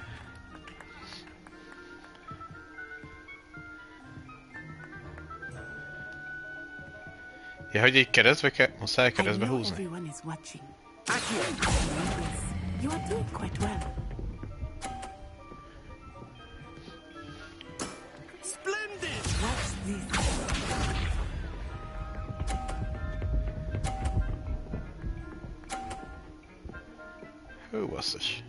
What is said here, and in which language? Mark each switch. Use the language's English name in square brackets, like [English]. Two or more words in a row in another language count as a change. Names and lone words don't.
[Hungarian] Ja, hogy így keresztbe muszáj keresztbe húzni. [English] Everyone is watching. You are doing quite well. Splendid! Watch this. Who was this?